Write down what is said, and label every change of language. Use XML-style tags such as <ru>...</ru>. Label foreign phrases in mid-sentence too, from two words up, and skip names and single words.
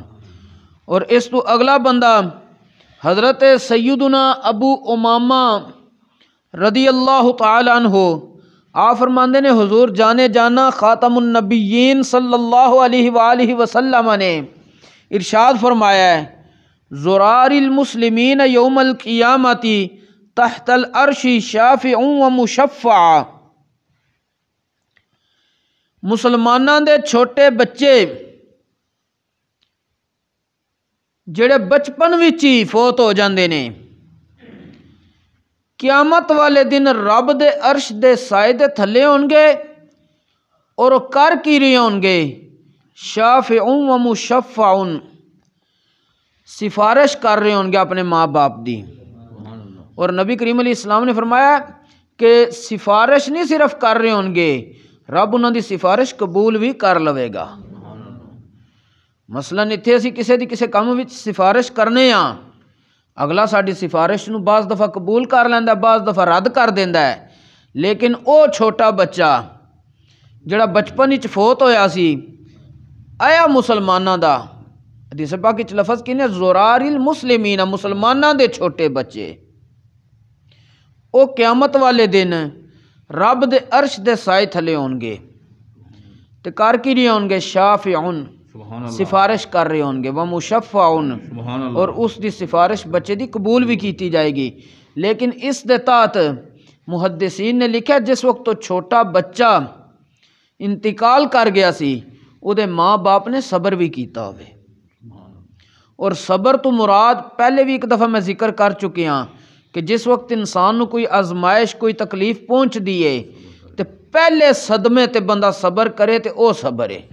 <pa>اور اس تو اگلا بندہ حضرت سیدنا ابو امامہ رضی اللہ تعالی عنہ، آپ فرماندے نے حضور جانے جانا خاتم النبیین صلی اللہ علیہ وآلہ وسلم نے ارشاد فرمایا ہے</pa> <ar>زرار المسلمین یوم القیامت تحت العرش شافع و مشفع۔</ar> <pa>ਮੁਸਲਮਾਨਾਂ ਦੇ ਛੋਟੇ ਬੱਚੇ ਜਿਹੜੇ ਬਚਪਨ ਵਿੱਚ ਹੀ ਫੌਤ ਹੋ ਜਾਂਦੇ ਨੇ, قیامت والے دن رب دے عرش دے سائے دے تھلے ہونگے اور وہ کر کی رہے ہونگے</pa> <ar>شافعون و مشفعون،</ar> <pa>سفارش کر رہے ہونگے اپنے ماں باپ دی۔</pa> <ur>اور نبی کریم علیہ السلام نے فرمایا کہ سفارش نہیں صرف کر رہے ہونگے، رب انہوں دی سفارش قبول بھی کر لوے گا۔</ur> <pa>مثلا اتنے اسی کسی کام وچ سفارش کرنے ہاں، اگلا ساڈی سفارش نو بعض دفعہ قبول کر لیندا، بعض دفعہ رد کر دیندا ہے، لیکن او چھوٹا بچہ جڑا بچپن وچ فوت ہویا سی، آیا مسلماناں دا حدیث پاک وچ لفظ کنے</pa> <ar>زرار المسلمین،</ar> <pa>مسلماناں دے چھوٹے بچے، او قیامت والے دن رب دے عرش دے سائے تھلے ہونگے تے کر کی رہے ہونگے شافعون، سفارش کر رہے ہونگے، وہ مشفعون، اور اس دی سفارش بچے دی قبول بھی کیتی جائے گی۔ لیکن اس دے تحت محدثین نے لکھا جس وقت تو چھوٹا بچہ انتقال کر گیا سی، او دے ماں باپ نے صبر بھی کیتا ہوئے، اور صبر تو مراد پہلے بھی ایک دفعہ میں ذکر کر چکے ہاں کہ جس وقت انسان نو کوئی آزمائش کوئی تکلیف پہنچ دیئے تے پہلے صدمے تے بندہ صبر کرے تے او صبر ہے۔</pa>